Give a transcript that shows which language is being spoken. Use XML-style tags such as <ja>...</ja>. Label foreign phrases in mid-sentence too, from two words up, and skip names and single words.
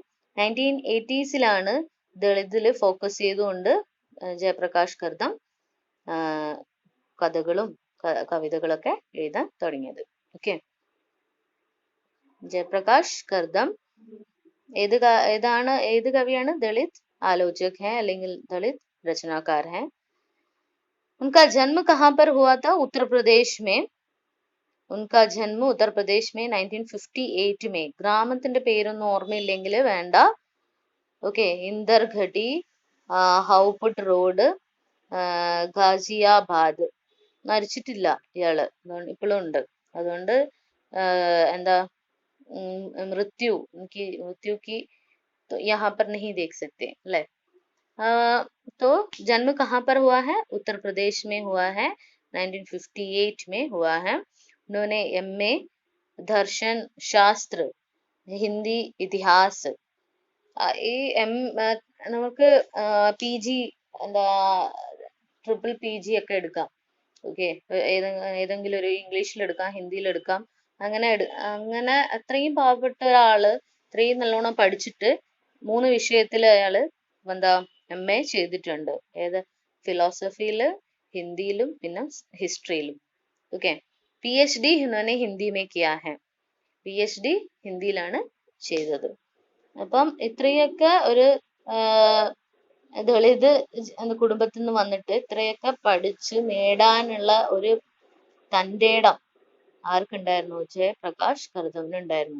<ml>1980s ദളിതില് ഫോക്കസ് ചെയ്തുകൊണ്ട് ജയപ്രകാശ് കർദം കഥകളും കവിതകളൊക്കെ എഴുതാൻ തുടങ്ങിയത്. ഓക്കെ. ജയപ്രകാശ് കർദം ഏത് കവിയാണ്?</ml> <hi>दलित आलोचक है അല്ലെങ്കിൽ दलित रचनाकार है. उनका जन्म कहाँ पर हुआ था? उत्तर प्रदेश में. उनका जन्म उत्तर प्रदेश में 1958 में.</hi> <ml>ഗ്രാമത്തിന്റെ പേരൊന്നും ഓർമ്മയില്ലെങ്കിൽ വേണ്ട. ഓക്കെ. ഇന്ദർഘട്ടി, ഹൗപുട്ട് റോഡ്, ഗാസിയാബാദ്. മരിച്ചിട്ടില്ല ഇയാള്, ഇപ്പോഴും ഉണ്ട്. അതുകൊണ്ട് എന്താ</ml> <hi>मृत्यु की तो यहाँ पर नहीं देख सकते</hi> <ml>अल्ले.</ml> <hi>तो जन्म कहाँ पर हुआ है? उत्तर प्रदेश में हुआ है. 1958 में हुआ है. उन्होंने MA दर्शन शास्त्र, हिंदी इतिहास,</hi> <ml>ഈ നമുക്ക് PG എന്താ ട്രിപ്പിൾ PG ഒക്കെ എടുക്കാം. ഓക്കെ. ഏതെങ്കിലും ഒരു ഇംഗ്ലീഷിൽ എടുക്കാം, ഹിന്ദിയിൽ എടുക്കാം. അങ്ങനെ അത്രയും പാവപ്പെട്ട ഒരാള് ഇത്രയും നല്ലോണം പഠിച്ചിട്ട് 3 വിഷയത്തിൽ അയാള് എന്താ MA ചെയ്തിട്ടുണ്ട്. ഏത്? ഫിലോസഫിയില്, ഹിന്ദിയിലും പിന്നെ ഹിസ്റ്ററിയിലും.</ml> <hi>ഓക്കെ. PhD ഇन्होंने हिंदी में किया है.</hi> <ml>PhD ഹിന്ദിയിലാണ് ചെയ്തത്. അപ്പം ഇത്രയൊക്കെ ഒരു ദളിത് കുടുംബത്തിൽ നിന്ന് വന്നിട്ട് ഇത്രയൊക്കെ പഠിച്ച് നേടാനുള്ള ഒരു തന്റേടം ആർക്കുണ്ടായിരുന്നു? ജയപ്രകാശ് കർദമിനുണ്ടായിരുന്നു.</ml>